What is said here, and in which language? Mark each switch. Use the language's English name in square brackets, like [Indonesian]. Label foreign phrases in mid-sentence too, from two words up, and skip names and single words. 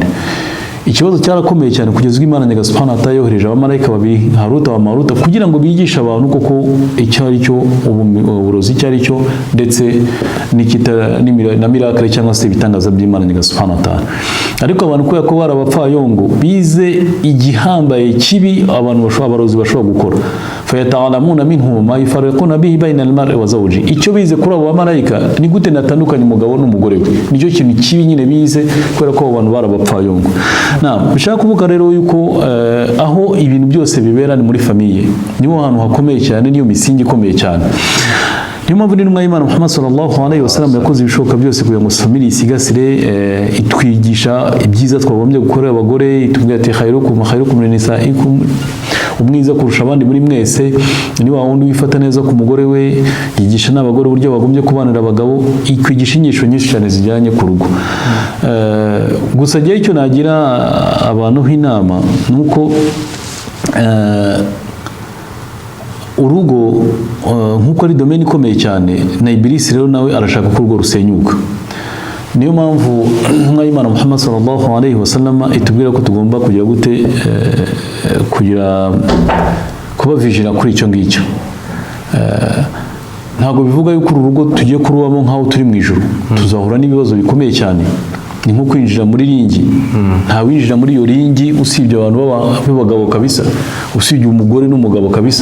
[Kinyarwanda] Ikibazo cyarakomeye cyane kugeza ubwo Imana Nyagasani [Arabic] سبحانه وتعالى [Kinyarwanda] yohereje abamarayika babiri, Haruta wa Maruta, kugira ngo bigishe abantu koko icyo ari cyo uburozi, icyo ari cyo, ndetse na miracle cyangwa se ibitangaza by'Imana Nyagasani [Arabic] سبحانه وتعالى. [Kinyarwanda] ariko abantu kubera ko bari abapfayongo bize igihambaye kibi abarozi bashobora gukora, [Arabic] فيتعلمون منه ما يفرقون به بين المرء وزوج. [Kinyarwanda] Icyo bize kuri abo bamarayika ni gute natandukanye umugabo n'umugore we, nicyo kintu kibi nyine bize kubera ko abantu bari abapfayongo. Bishaka kuvuga rero yuko aho ibintu byose bibera ni muri famiye, niho hantu hakomeye cyane, niyo misingi ikomeye cyane. Niyo mpamvu n'intumwa y'Imana Muhammad [Arabic] صلى الله عليه وسلم [Kinyarwanda] yakoze ibishoboka byose kugira ngo family isigasire, itwigisha ibyiza twagombye gukorera abagore, itubwira ati [Arabic] خيركم لنسائكم, [Kinyarwanda] umwiza kurusha abandi muri mwese ni wa wundi wifata neza ku mugore we, yigisha n'abagore uburyo bagombye kubanira abagabo, ikwigisha inyigisho nyinshi cyane zijyanye ku rugo. Gusa gihe icyo nagira abantu inama nuko urugo nk'uko ari domaine ikomeye cyane, na Ibilisi rero nawe arashaka ko urugo rusenyuka. Niyo mpamvu nk'Imana Muhammad [Arabic] صلى الله عليه وسلم [Kinyarwanda] itubwira ko tugomba kugira gute kuba vigilant kuri icyo ngicyo. Ntabwo bivuga yuko uru rugo tugiye kurubamo nk'aho turi mu ijuru, tuzahura n'ibibazo bikomeye cyane. Ni nko kwinjira muri ringi, nta winjira muri iyo ringi usibye abantu b'abagabo kabisa, usibye umugore n'umugabo kabisa.